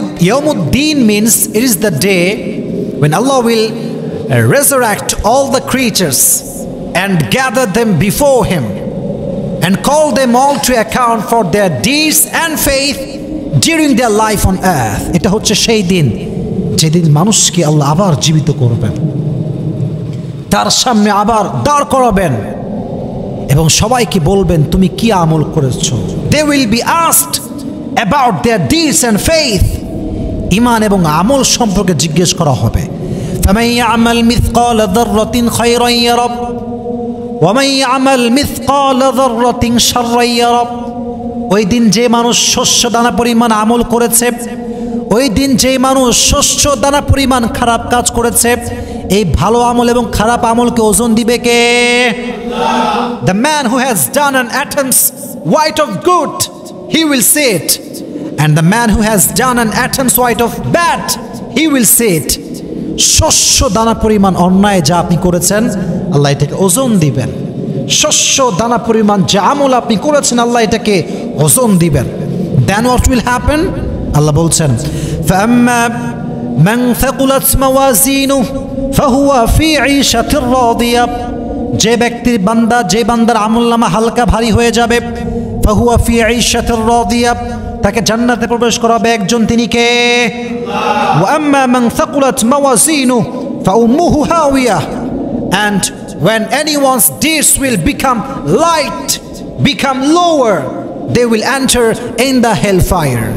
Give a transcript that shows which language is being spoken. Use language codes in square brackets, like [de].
[en] Yawmuddin means it is the day when Allah will resurrect all the creatures and gather them before Him and call them all to account for their deeds and faith during their life on earth. [bn] এটা হচ্ছে সেই দিন যেদিন মানুষকে আল্লাহ আবার জীবিত করবেন, তার সামনে আবার দাঁড় করাবেন এবং সবাইকে বলবেন তুমি কি আমল করেছো। [en] They will be asked about their deeds and faith. [bn] ঈমান এবং আমল সম্পর্কে জিজ্ঞেস করা হবে। [ar] فمن يعمل مثقال ذرة خيرا يره ومن يعمل مثقال ذرة شرا يره। [bn] ওই দিন যে মানুষ শস্য দানা পরিমাণ আমল করেছে, ওই দিন যে মানুষ শস্য দানা পরিমাণ খারাপ কাজ করেছে, এই ভালো আমল এবং খারাপ আমলকে ওজন দিবে কে? আল্লাহ। [en] The man who has done an atom's weight of good, he will say it, and the man who has done an atom's weight of bad, he will say it. [bn] শস্য দানা পরিমাণ অন্যায় যা আপনি করেছেন আল্লাহ এটাকে ওজন দিবেন, শস্য দানা পরিমাণ যে আমল আপনি করেছেন আল্লাহ এটাকে ওজন দিবেন। [en] Then what will happen? [bn] আল্লাহ বলছেন [ar] فأما من ثقلت موازينه فهو في عيشة راضية। [bn] যে ব্যক্তির বান্দা, যে বান্দার আমলনামা হালকা ভারী হয়ে যাবে, [ar] فهو في عيشة راضية, [bn] তাকে জান্নাতে প্রবেশ করাবে একজন, তিনি কে? আল্লাহ। [ar] وأما من ثقلت موازينه فأمه هاوية, [en] and when anyone's deeds will become light, become lower, they will enter in the hellfire.